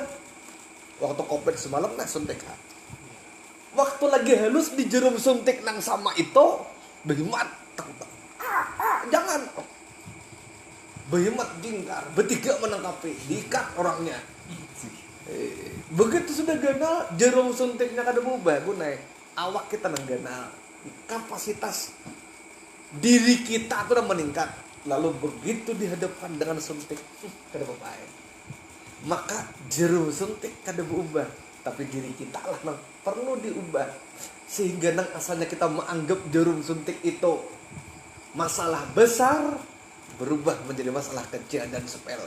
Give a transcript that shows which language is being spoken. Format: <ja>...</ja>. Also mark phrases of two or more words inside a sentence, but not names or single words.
<bjn>Waktu COVID semalam suntik. Waktu lagi halus di jarum suntik nang sama itu, behimat jangan. Behimat jingkar, bertiga menangkapi, diikat orangnya. Begitu sudah ganal, jarum suntiknya kada berubah, gunai. Awak kita nang ganal, kapasitas diri kita tuh udah meningkat.</bjn> <id>Lalu begitu dihadapkan dengan suntik, kada apa-apa. Maka jarum suntik kada berubah, tapi diri kita lah nang perlu diubah. Sehingga nang asalnya kita menganggap jarum suntik itu masalah besar, berubah menjadi masalah kecil dan sepele.</id>